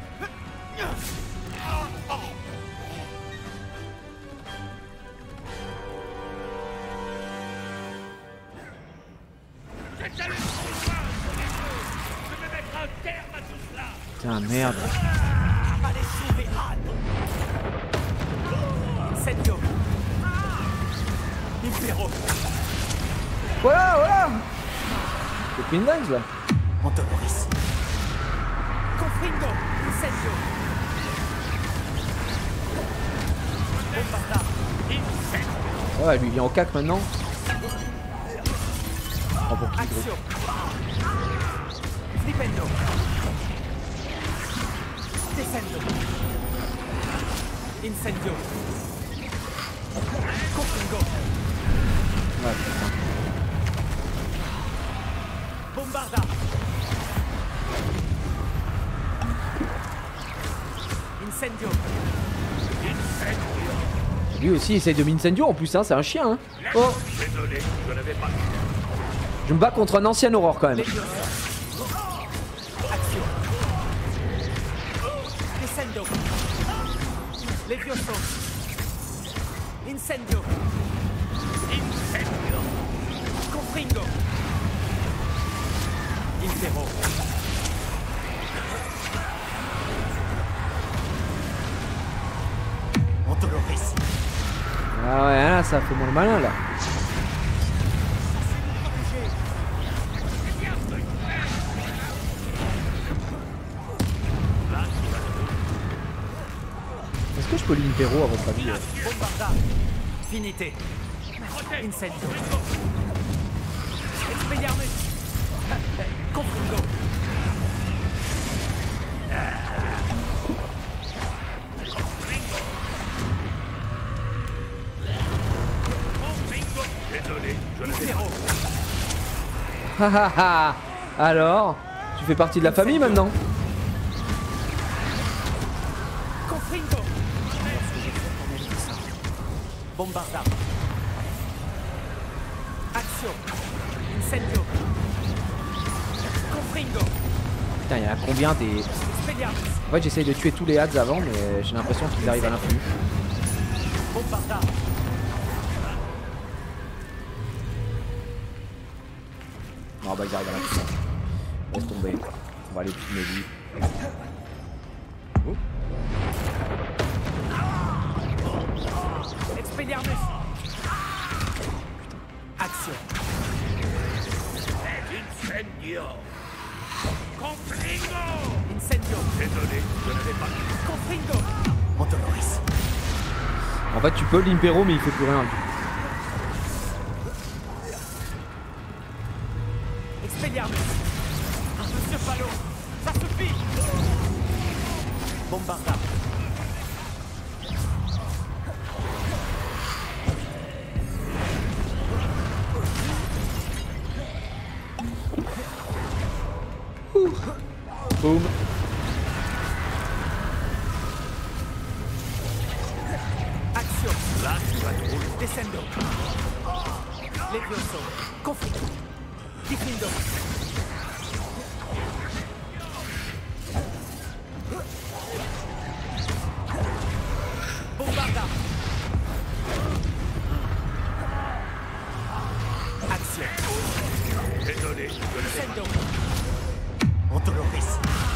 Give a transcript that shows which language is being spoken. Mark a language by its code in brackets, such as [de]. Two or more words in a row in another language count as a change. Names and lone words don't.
[fr] Putain, merde. Allez sauver Anne! Incendio! Impero! Voilà, voilà. C'est Queen Dance là. Antoloris! Confringo! Incendio! Bombarda! Incendio! Ouais, lui il est en cac maintenant. Oh, pour qui, gros? Action! Flipendo! Descendo! Incendio! Confringo! Ouais, putain. Bombarda! Incendio! Lui aussi essaye de m'incendio en plus, hein, c'est un chien. Hein. Oh, Désolé, je n'avais pas. je me bats contre un ancien aurore quand même. Action! Descendo! Levioso! Incendio! Incendio! Confringo! Impero! Antoloris! Ah ouais, là ça fait moins le malin là. Est-ce que je peux l'impéro à votre avis? Bombarda! Finité! Incendio! Expelliarmus! Confringo! Désolé, je n'avais Impero! Ha ha ha. Alors, tu fais partie de la famille maintenant? Confringo! Bombarda! Action! Incendio! Confringo! Putain, il y en a combien des... Expelliarmus! En fait, j'essaye de tuer tous les Hads avant, mais j'ai l'impression qu'ils arrivent à l'infini. Bombarda! Non, bah ils arrivent à l'infini. Laisse tomber. On va aller tuer lui. Oh. Expelliarmus! Action! Incendio! Confringo! Incendio! Désolé, je n'avais pas. Confringo! Antoloris! En fait, tu peux l'impéro, mais il fait plus rien. Expelliarmus! Monsieur Palo! Ça suffit! Bombarda! Boum. Action! Là, tu vas trouver. Descendo! Levioso! Confringo! Diffindo! Bombarda! Action! Désolé, je n'avais Descendo! Antoloris!